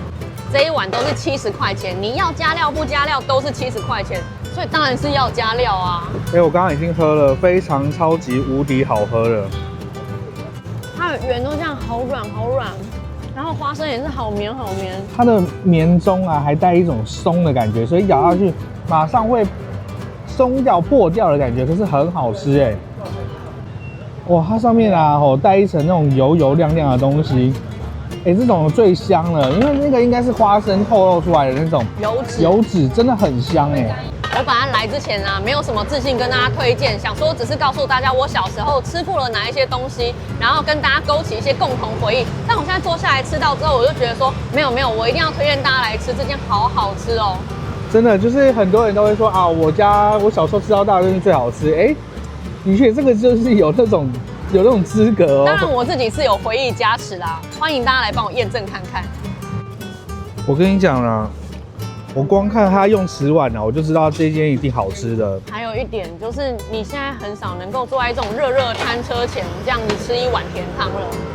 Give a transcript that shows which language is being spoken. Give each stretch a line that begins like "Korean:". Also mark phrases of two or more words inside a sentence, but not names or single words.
Chinese: 這一碗都是70塊錢，你要加料不加料都是70塊錢，所以當然是要加料啊。我剛剛已經喝了，非常超級無敵好喝了。它的圓都這樣好軟好軟，然後花生也是好綿好綿。它的綿中啊還帶一種鬆的感覺，所以咬下去馬上會鬆掉破掉的感覺，可是很好吃哎。哇，它上面啊帶一層那種油油亮亮的東西。這種最香了，因為那個應該是花生透露出來的那種油脂真的很香哎。我本來來之前啊，沒有什麼自信跟大家推薦，想說只是告訴大家我小時候吃過了哪一些東西，然後跟大家勾起一些共同回憶。但我現在坐下來吃到之後，我就覺得說沒有，我一定要推薦大家來吃，這件好好吃哦。真的就是很多人都會說啊，我小時候吃到大的東西最好吃。的確這個就是有那種資格哦。當然我自己是有回憶加持啦，歡迎大家來幫我驗證看看。我跟你講啦，我光看他用瓷碗啊，我就知道這間一定好吃的。還有一點就是，你現在很少能夠坐在這種熱餐車前這樣子吃一碗甜湯了。